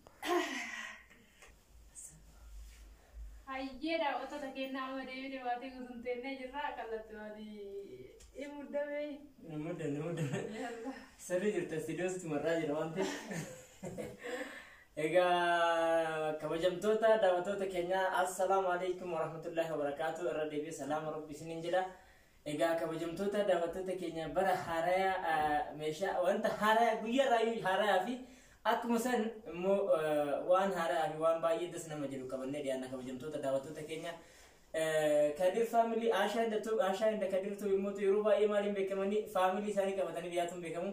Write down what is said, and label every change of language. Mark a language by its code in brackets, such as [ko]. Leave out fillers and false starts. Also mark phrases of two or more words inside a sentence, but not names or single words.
[om] Ayyee daawwattoota keenya amma deebinee waatii guutuun teennee jirra kallattimaanii muddamee. Muddame. Sirrii jirta istiidiyootti marraa jira waan ta'eef. Egaa kabajamtoota daawwattoota keenya [ar] السلام عليكم ورحمة الله وبركاته. [om] Irra deebi'ee salaama rabbi isiniin jedha. Egaa kabajamtoota daawwattoota keenya bara haaraa meeshaa wanta haaraa guyyaa raayyuu haaraa fi akkuma san immoo waan haaraa fi waan baay'ee das nama jedhu qabannee dhiyaanna kabajamtoota daawwattoota keenya. Kadir family Asha inda Kadirtu immoo yeroo baay'ee maaliin beekamanii family isaanii qabatanii dhiyaatuun beekamu.